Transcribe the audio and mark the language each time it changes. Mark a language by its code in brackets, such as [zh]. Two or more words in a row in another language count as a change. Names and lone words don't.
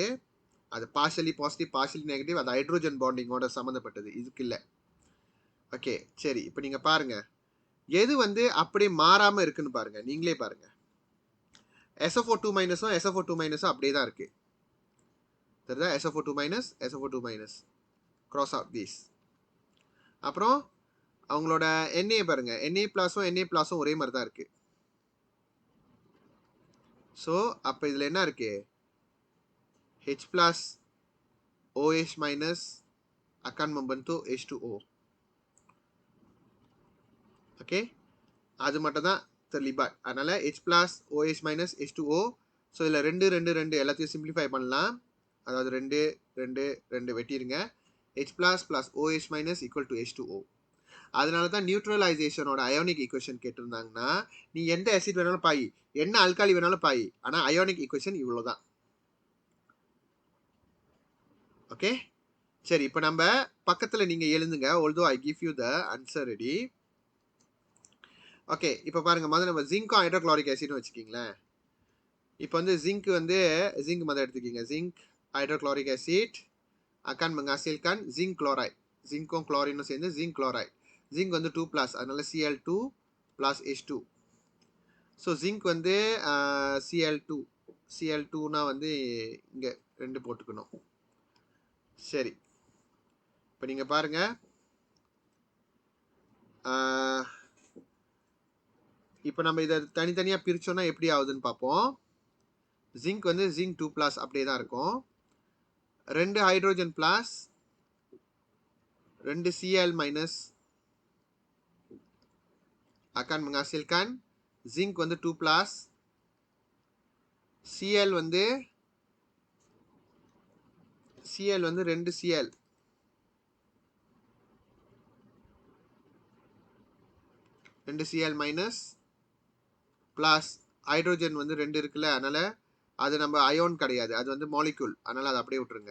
[ta] அது [en] partially positive partially negative, [ta] அது [en] hydrogen bonding [ta] சம்மந்தப்பட்டது, இதுக்கு இல்லை. ஓகே சரி, இப்போ நீங்கள் பாருங்கள் எது வந்து அப்படியே மாறாமல் இருக்குன்னு பாருங்கள், நீங்களே பாருங்கள். SO4 2- SO4 2- அப்படியே தான் இருக்குது. தெரியுதா? [en] SO4 2- SO4 2- cross out this. [ta] அப்புறம் அவங்களோட Na பாருங்க, Na plus ஒரே மாதிரி தான் இருக்கு. ஸோ அப்போ இதில் என்ன இருக்கு, [ms] H plus OH- akan membentuk H2O. [ta] ஓகே, அது மட்டும் தான் terlibat. அதனால H plus OH- H2O. ஸோ இதில் ரெண்டு எல்லாத்தையும் சிம்பிளிஃபை பண்ணலாம். அதாவது ரெண்டு வெட்டிடுங்க. H plus OH- [en] equal to [ta] H2O. அதனால தான் [en] neutralisation ionic equation [ta] கேட்டிருந்தாங்கன்னா, நீ எந்த ஆசிட் வேணாலும் பாய், என்ன அல்காலி வேணாலும் பாய், ஆனால் [en] ionic equation [ta] இவ்வளோதான். ஓகே சரி, இப்போ நம்ம பக்கத்தில் நீங்கள் எழுதுங்க. [en] although I give you the answer ready. [ta] ஓகே, இப்போ பாருங்க, முதல்ல நம்ம ஜிங்கும் [en] hydrochloric acid [ta] வச்சுக்கிங்களேன். இப்போ வந்து ஜிங்க் முதல்ல எடுத்துக்கிங்க. [en] zinc hydrochloric acid [ms] akan menghasilkan [en] zinc chloride. [ta] ஜிங்கும் குளோரினும் சேர்ந்து [en] zinc chloride. [ta] ஜிங்க் வந்து 2+, அதனால Cl2 plus H2. ஸோ ஜிங்க் வந்து Cl2னா வந்து இங்கே ரெண்டு போட்டுக்கணும். சரி, இப்போ நீங்கள் பாருங்க, இப்போ நம்ம இதை தனித்தனியாக பிரித்தோன்னா எப்படி ஆகுதுன்னு பார்ப்போம். ஜிங்க் வந்து ஜிங்க் 2+ அப்படியே தான் இருக்கும். [en] 2 hydrogen plus 2 Cl- [ms] akan menghasilkan zinc வந்து 2+, [ta] Cl வந்து 2 Cl, பிளஸ் ஹைட்ரோஜன் வந்து 2 இருக்குல்ல, அதனால அது நம்ம அயோன் கிடையாது, அது வந்து மாலிக்யூல், அதனால அதை அப்படியே விட்டுருங்க.